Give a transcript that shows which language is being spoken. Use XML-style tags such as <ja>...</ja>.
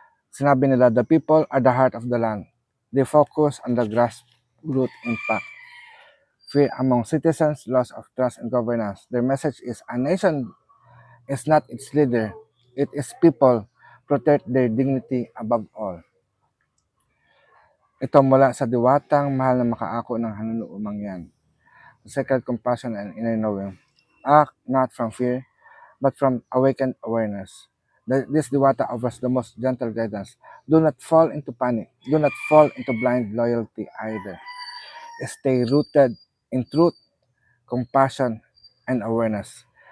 <tl>Sinabi nila,</tl> <en>the people are the heart of the land. They focus on the grassroots impact. Fear among citizens, loss of trust and governance. Their message is, a nation is not its leader, it is people. Protect their dignity above all.</en> <tl>Ito mula sa diwatang mahal na makaako ng Hanunuo Mangyan.</tl> <en>Sacred compassion and inner knowing. Act not from fear, but from awakened awareness. This diwata offers the most gentle guidance. Do not fall into panic. Do not fall into blind loyalty either. Stay rooted in truth, compassion, and awareness.</en>